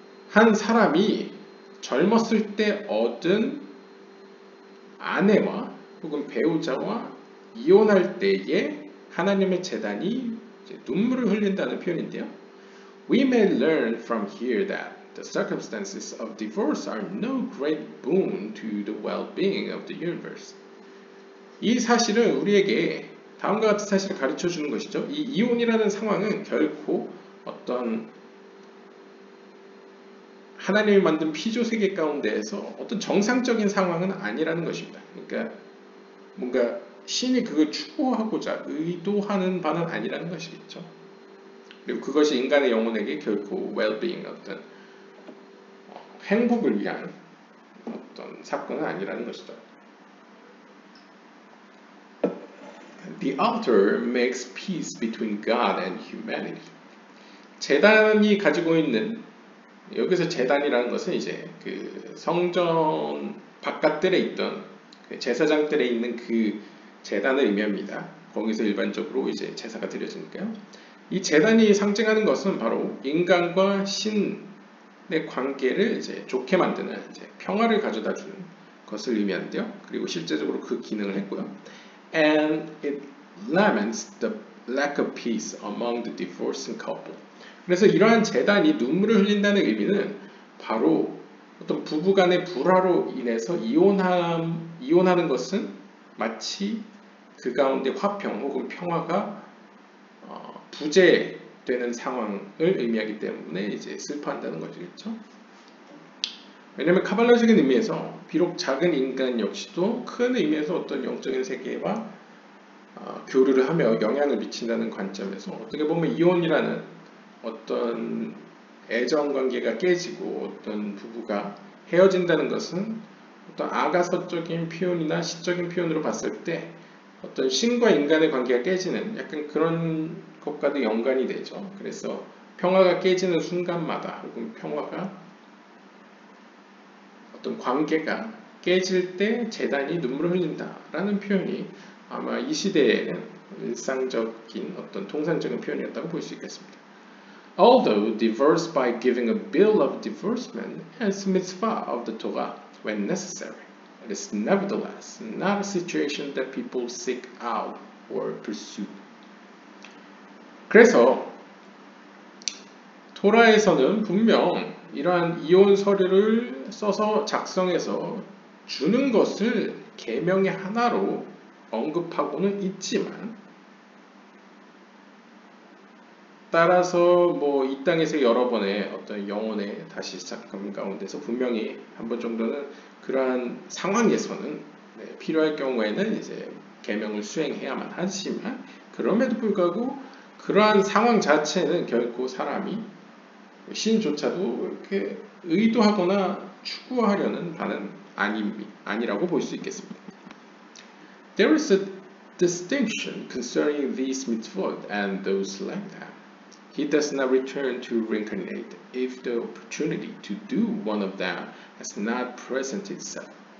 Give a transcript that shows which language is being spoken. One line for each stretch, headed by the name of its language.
Korean: 한 사람이 젊었을 때 얻은 아내와 혹은 배우자와 이혼할 때에 하나님의 제단이 눈물을 흘린다는 표현인데요.
English: We may learn from here that the circumstances of divorce are no great boon to the well-being of the universe.
Korean: 이 사실은 우리에게 다음과 같은 사실을 가르쳐 주는 것이죠. 이 이혼이라는 상황은 결코 어떤 하나님이 만든 피조 세계 가운데에서 어떤 정상적인 상황은 아니라는 것입니다. 그러니까 뭔가 신이 그걸 추구하고자 의도하는 바는 아니라는 것이겠죠. 그리고 그것이 인간의 영혼에게 결코 well-being, 어떤 행복을 위한 어떤 사건은 아니라는 것이죠.
English: The altar makes peace between God and humanity.
Korean: 제단이 가지고 있는, 여기서 제단이라는 것은 이제 그 성전 바깥들에 있던 그 제사장들에 있는 그 제단을 의미합니다. 거기서 일반적으로 이제 제사가 드려지니까요. 이 제단이 상징하는 것은 바로 인간과 신의 관계를 이제 좋게 만드는 이제 평화를 가져다 주는 것을 의미하는데요. 그리고 실제적으로 그 기능을 했고요.
English: And it laments the lack of peace among the divorcing couple.
Korean: 그래서 이러한 제단이 눈물을 흘린다는 의미는 바로 어떤 부부간의 불화로 인해서 이혼하는 것은 마치 그 가운데 화평 혹은 평화가 부재되는 상황을 의미하기 때문에 이제 슬퍼한다는 것이겠죠. 왜냐하면 카발라적인 의미에서 비록 작은 인간 역시도 큰 의미에서 어떤 영적인 세계와 교류를 하며 영향을 미친다는 관점에서 어떻게 보면 이혼이라는 어떤 애정 관계가 깨지고 어떤 부부가 헤어진다는 것은 어떤 아가서적인 표현이나 시적인 표현으로 봤을 때 어떤 신과 인간의 관계가 깨지는 약간 그런 것과도 연관이 되죠. 그래서 평화가 깨지는 순간마다 혹은 평화가 어떤 관계가 깨질 때 제단이 눈물을 흘린다라는 표현이 아마 이 시대에는 일상적인 어떤 통상적인 표현이었다고 볼 수 있겠습니다.
English: Although divorced by giving a bill of divorcement as mitzvah of the Torah when necessary, it is nevertheless not a situation that people seek out or pursue.
Korean: 그래서 토라에서는 분명 이러한 이혼 서류를 써서 작성해서 주는 것을 계명의 하나로 언급하고는 있지만, 따라서 뭐 이 땅에서 여러 번의 어떤 영혼의 다시 시작함 가운데서 분명히 한 번 정도는 그러한 상황에서는 필요할 경우에는 이제 계명을 수행해야만 하지만, 그럼에도 불구하고 그러한 상황 자체는 결코 사람이 신조차도 이렇게 의도하거나 추구하려는 바는 아니라고 볼 수 있겠습니다.
English: There is a distinction concerning these mitzvot and those like them. He does not return to reincarnate if the opportunity to do one of them has not presented itself.